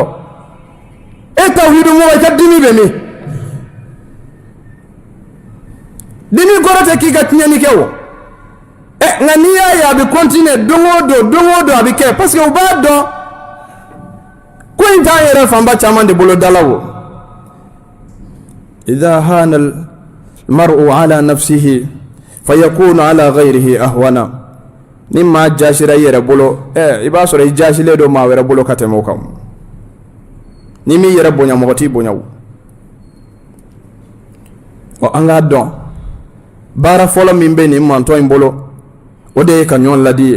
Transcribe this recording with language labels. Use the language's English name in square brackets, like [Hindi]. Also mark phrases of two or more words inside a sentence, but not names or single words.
[Bambara] e tawhidu mɔgɔ i ka dimi bɛ min? dimi kɔrɔ tɛ k'i ka tiɲɛni kɛ o. nka n'i y'a ye a bɛ continuer don o don a bɛ kɛ [French] parce que [Bambara] u b'a dɔn ko in t'an yɛrɛ fanba caman de bolo dala o. [Arabic] إذا هان المرء على نفسه فيكون على غيره أهون. [Bambara] ni maa jasira i yɛrɛ bolo i b'a sɔrɔ i jasilen don maa wɛrɛ bolo ka tɛmɛ o kan. ni m'i yɛrɛ bonya mɔgɔ t'i bonya o. an k'a dɔn baara fɔlɔ min bɛ nin mantɔ in bolo o de ye ka ɲɔgɔn ladi ye.